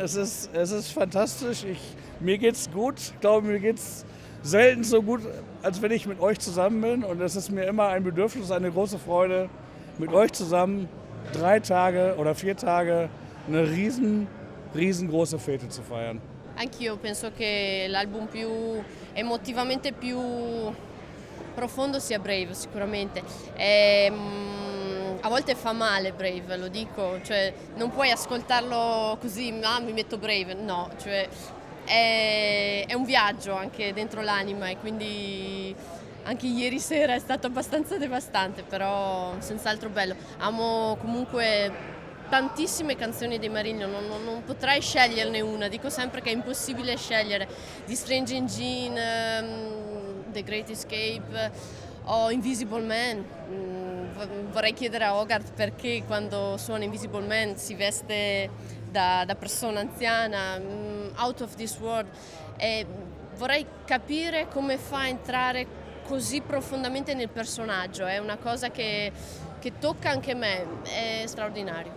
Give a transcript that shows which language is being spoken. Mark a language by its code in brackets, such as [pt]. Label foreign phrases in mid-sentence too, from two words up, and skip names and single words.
[de] Es ist fantastisch. Mir geht's gut. Ich glaube, mir geht's selten so gut, als wenn ich mit euch zusammen bin. Und es ist mir immer ein Bedürfnis, eine große Freude, mit euch zusammen 3 Tage oder 4 Tage eine riesengroße Fete zu feiern. [it] Anch'io penso che l'album più emotivamente più profondo sia Brave, sicuramente. A volte fa male Brave, lo dico, cioè non puoi ascoltarlo così, mi metto Brave, no, cioè è un viaggio anche dentro l'anima e quindi anche ieri sera è stato abbastanza devastante, però senz'altro bello. Amo comunque tantissime canzoni dei Marillion, non potrei sceglierne una, dico sempre che è impossibile scegliere. Di Strange in Gene, The Great Escape o Invisible Man. Vorrei chiedere a Hogarth perché quando suona Invisible Man si veste da persona anziana, Out of This World, e vorrei capire come fa a entrare così profondamente nel personaggio, è una cosa che tocca anche me, è straordinario.